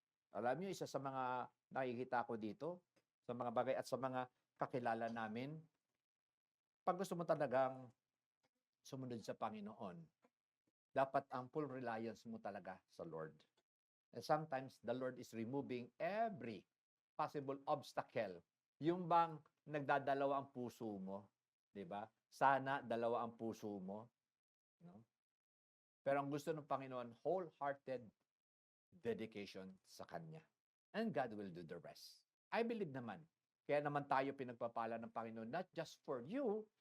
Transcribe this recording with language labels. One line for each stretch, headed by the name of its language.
Filipino: Alam niyo, isa sa mga nakikita ko dito, sa mga bagay at sa mga kakilala namin, pag gusto mo talagang sumunod sa Panginoon, dapat ang
English: full reliance
Filipino: mo talaga sa Lord.
English: And sometimes, the Lord is removing every possible obstacle.
Filipino: Yung bang nagdadalawa ang puso mo, di ba? Sana dalawa ang puso mo. No? Pero ang gusto ng Panginoon,
English: wholehearted dedication
Filipino: sa Kanya.
English: And God will do the rest. I believe naman.
Filipino: Kaya naman tayo pinagpapala ng Panginoon,
English: not just for you.